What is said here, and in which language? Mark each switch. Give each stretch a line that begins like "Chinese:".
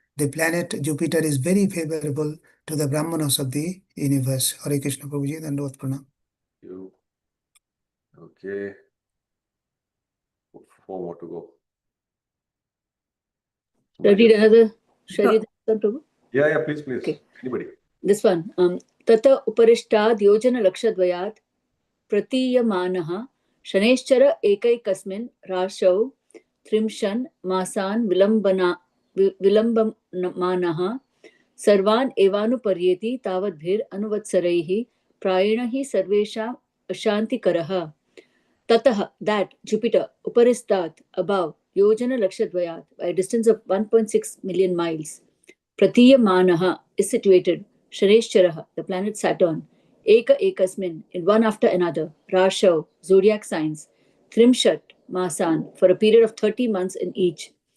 English: the planet Jupiter is very favorable to the Brahmanas of the universe. Hare Krishna Prabhuji, Dandavad Pranam. You. Okay. 4 more to go. Shall I read another? Shall I read that, Prabhu? Yeah, please. Okay. Anybody? This one.
Sanskrit: Tata uparishtaad yojana lakshadvayat praतीयमानः Shanaishchar एकैकस्मिन् राशौ त्रिंशन् मासान् विलम्बमानः सर्वान् एवानुपर्येति तावद्भिर् अनुवत्सरैः प्रायेण हि सर्वेषाम् अशान्तिकरः.
English: Tatah, that Jupiter, Uparistat, above, Yojana Lakshadvayat, by a distance of 1.6 million miles. Pratiyamanaha is situated, Shaneshcharaha, the planet Saturn, Eka Ekasmin, in one after another, Rashav, zodiac signs, Trimshat, Masan, for a period of 30 months in each.